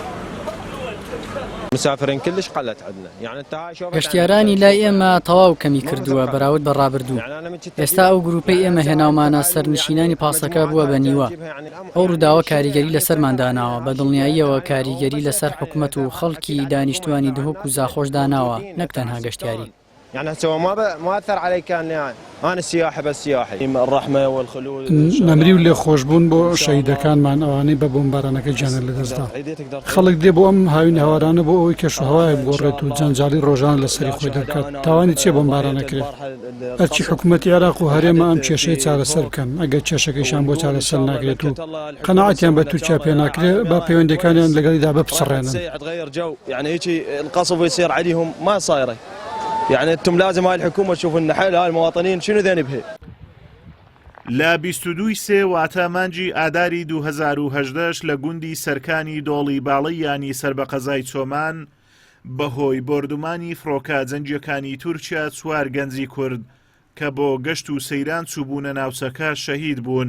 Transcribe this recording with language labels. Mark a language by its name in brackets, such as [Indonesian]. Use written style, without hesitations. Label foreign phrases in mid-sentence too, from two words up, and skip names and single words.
[Central Kurdish] گەشتیارانی لای ئێمە تەواو کەمی کردووە بەراورد بە ڕابردوو. ئێستا ئەو گروپەی ئێمە هێناومانە سەرنشینانی پاسەکە بووە بە نیوە. ئەو ڕووداوە کاریگەری لەسەر ماداناوە بە دڵنیاییەوە کاریگەری لەسەر حکومەت و خەڵکی دانیشتوانی دهۆک و زاخۆش داناوە نەک تەنها گەشتیاری. [Arabic] يعني سواء ما أثر علي كان يعني أنا السياحة بس سياحي الرحمة والخلود [Central Kurdish] نمری و لێ خۆشبوون بۆ شەهیدەکانمان ئەوانەی بە بۆمبارانەکە گیانە لەدەستدا. خەڵک دێ بۆ ئەم هاوین هەوارانە بۆ ئەوەی کەشوهەوای بگۆڕێت و جەنجاڵی ڕۆژان لەسەری خۆی دەکات. تاوانی چێ بۆمبارانەکرێت؟ ئەرچی حکوومەتی عێراق و هەرێمە ئەم کێشەی چارەسەر بکەن ئەگەر کێشەکەیشان بۆ چارەسەر ناکرێت و قەناعەتیان بە تورکیا پێ ناکرێت بە پەیوەندیەکانیان لەگەڵیدا بپچڕێنن. [Arabic] يعني هيك القصف يصير عليهم ما صايره. يعني انتم لازم هاي الحكومه تشوف لنا حل هاي المواطنين شنو ذنبها. [Central Kurdish] لە 22 سێ واتە مانجی ئاداری 2018 لە گوندی سەرکانی دۆڵی باڵی ینی سەر بە قەزای چۆمان بەهۆی بردومانی فڕۆکە جەنگیەکانی تورکیا 4 گەنجی کورد کە بۆ گەشت و سەیران چوبوونە ناوچەکە شەهید بوون.